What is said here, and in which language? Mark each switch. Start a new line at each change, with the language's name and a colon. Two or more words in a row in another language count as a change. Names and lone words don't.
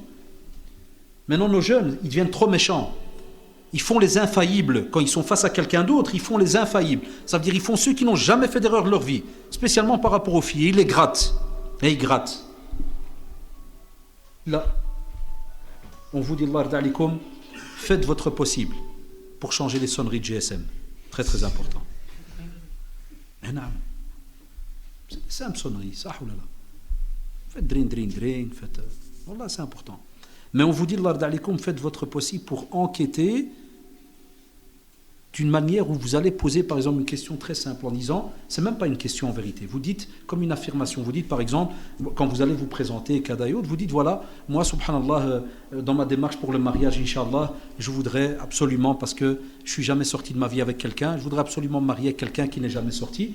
French: Maintenant, nos jeunes, ils deviennent trop méchants. Ils font les infaillibles. Quand ils sont face à quelqu'un d'autre, ils font les infaillibles. Ça veut dire ils font ceux qui n'ont jamais fait d'erreur de leur vie, spécialement par rapport aux filles. Ils les grattent. Et ils grattent. Là, on vous dit,
Arabic: الله يرضى عليكم,
French: faites votre possible pour changer les sonneries de GSM. Très très important. C'est simple sonnerie, ça ou là. Faites dring, faites. Wallah, c'est important. Mais on vous dit,
Arabic: الله يرضى عليكم,
French: faites votre possible pour enquêter d'une manière où vous allez poser par exemple une question très simple en disant, c'est même pas une question en vérité, vous dites comme une affirmation, vous dites par exemple, quand vous allez vous présenter Kadayot, vous dites voilà, moi subhanallah, dans ma démarche pour le mariage, Inch'Allah, je voudrais absolument, parce que je suis jamais sorti de ma vie avec quelqu'un, je voudrais absolument me marier avec quelqu'un qui n'est jamais sorti.